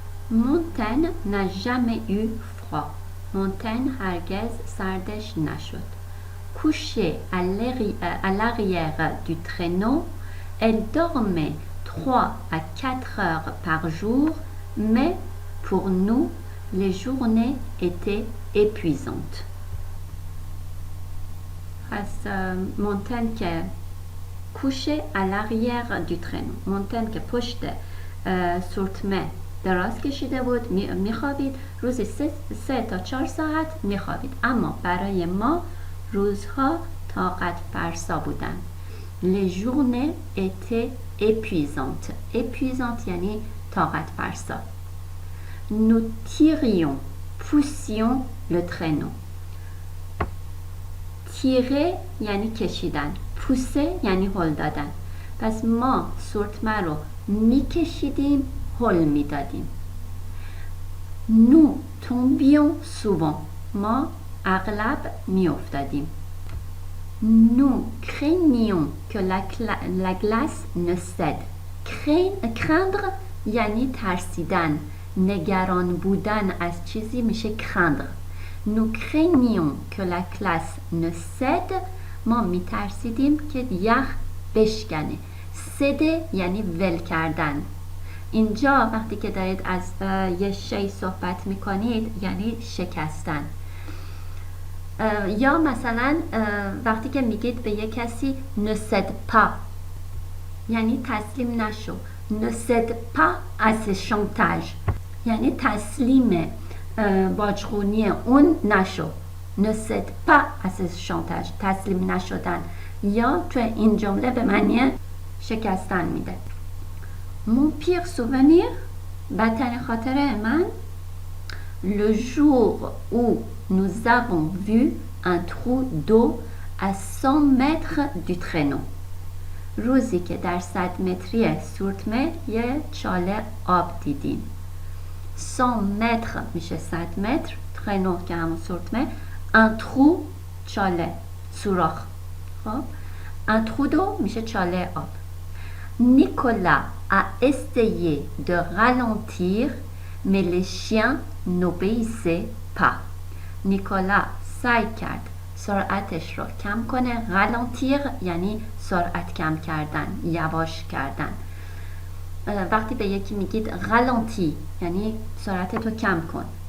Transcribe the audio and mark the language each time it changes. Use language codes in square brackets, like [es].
[fr] Montaigne n'a jamais eu froid. [fa] Montaigne هرگز سردش نشد. [fr] Couchée à l'arrière du traîneau, elle dormait 3 à 4 heures par jour, mais pour nous, les journées étaient épuisantes. Montaigne که couché à l'arrière du traîneau. [fa] Montaigne که پشت سورتمه دراز کشیده بود میخوابید. روزی 3 تا 4 ساعت میخوابید. اما برای ما روزها طاقت فرسا بودن. [fr] Les journées étaient épuisantes. [fa] Épuisantes یعنی طاقت فرسا. [fr] Nous tirions, poussions le traîneau. [fa] تیره یعنی کشیدن، پوسه یعنی هل دادن. پس ما سورتمه رو میکشیدیم، هل میدادیم. [fr] Nous tombions souvent. [fa] ما اغلب میافتادیم. [fr] Nous craignions que la glace ne cède. [fa] Craindre یعنی ترسیدن، نگران بودن از چیزی میشه craindre. [fr] Nous craignions que la glace ne cède. [fa] ما میترسیدیم که یخ بشکنه. سده یعنی ول کردن. اینجا وقتی که دارید از یه شی صحبت میکنید یعنی شکستن. یا مثلا وقتی که میگید به یه کسی [fr] ne cède pas [fa] یعنی تسلیم نشو. [fr] ne cède pas à ce chantage [fa] یعنی تسلیم باجخونی اون نشو. [fr] ne cède pas à ce chantage [fa] تسلیم نشدن یا تو این جمله به معنی شکستن میده. [fr] mon pire souvenir [fa] بدترین خاطره من [fr] le jour où nous avons vu un trou d'eau à 100 mètres du traîneau. [fa] روزی که در 100 متری سورتمه یه چاله آب دیدیم. 100 متر میشه 100 متر، ترنو که همون سورتمه، [fr] un trou [fa] چاله، سوراخ. خب [fr] un trou d'eau [fa] میشه چاله آب. [fr] Nicolas a essayé de ralentir mais les chiens n'obéissaient pas. [fa] نیکولا سعی کرد سرعتش رو کم کنه. رالانتیر یعنی سرعت کم کردن، یواش کردن. وقتی به یکی میگید رالانتی یعنی سرعتتو کم کن.